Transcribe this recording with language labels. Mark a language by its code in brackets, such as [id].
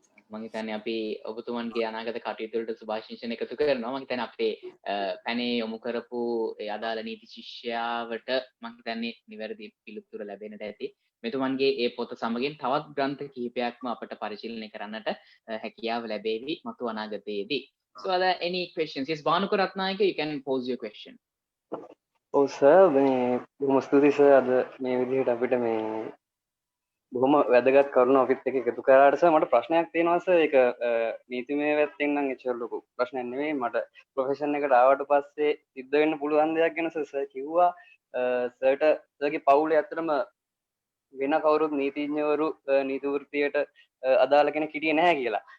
[si] මම හිතන්නේ අපි ඔබතුමන්ගේ අනාගත කටයුතු වලට සුභාශිංසන එකතු කරනවා. මම හිතන්නේ අපේ පැනේ යොමු කරපු ඒ අදාළ නීති ශිෂ්‍යයාවට මම හිතන්නේ නිවැරදි පිළිතුර ලැබෙන්නට ඇති. මෙතුමන්ගේ ඒ පොත සමගින් තවත් ග්‍රන්ථ කිහිපයක්ම අපට පරිශීලනය කරන්නට හැකියාව ලැබේවි මතු අනාගතයේදී. [en] So are there any questions? Yes, Bhanuka Ratnayake, you can pose your question. [si] ඔව් සර් මේ බොහොම ස්තුතියි සර් අද මේ විදිහට අපිට මේ බොහොම වැදගත් කරුණු අපිත් එක්ක එකතු කරාට සර් මට ප්‍රශ්නයක් තියෙනවා සර් ඒක නීතිමය පැත්තෙන් නම් එච්චර ලොකු ප්‍රශ්නයක් නෙමෙයි මට ප්‍රොෆෙෂන් එකට ආවට පස්සේ සිද්ධ වෙන්න පුළුවන් දෙයක් ගැන සර් කිව්වා සර්ට සර්ගේ පවුලේ ඇත්තටම වෙන කවුරුත් නීතිඥවරු නීති වෘත්තියට අදාළ කෙනෙක් හිටියේ නැහැ කියලා.